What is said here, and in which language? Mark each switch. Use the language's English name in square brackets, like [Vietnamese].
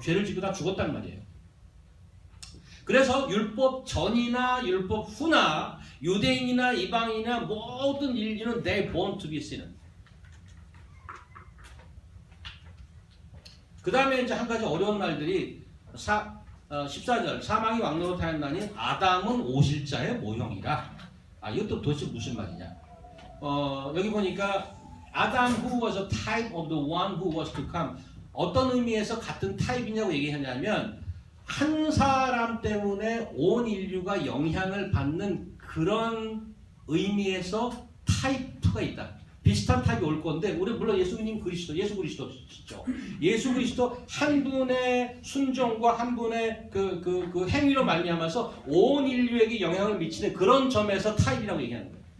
[Korean] 죄를 짓고 다 죽었단 말이에요. 그래서 율법 전이나 율법 후나 유대인이나 이방인이나 모든 인류는 [English] they born to be sinner. [Korean] 그 다음에 이제 한 가지 어려운 말들이 14절 사망이 왕노릇하였나니 아담은 오실자의 모형이라. 이것도 도대체 무슨 말이냐? 여기 보니까 [English] 아담 who was a type of the one who was to come. [Korean] 어떤 의미에서 같은 타입이냐고 얘기하냐면 한 사람 때문에 온 인류가 영향을 받는 그런 의미에서 타입2가 있다. 비슷한 타입이 올 건데 우리 물론 예수 그리스도시죠. 예수 그리스도 한 분의 순종과 한 분의 그 행위로 말미암아서 온 인류에게 영향을 미치는 그런 점에서 타입이라고 얘기하는 거예요.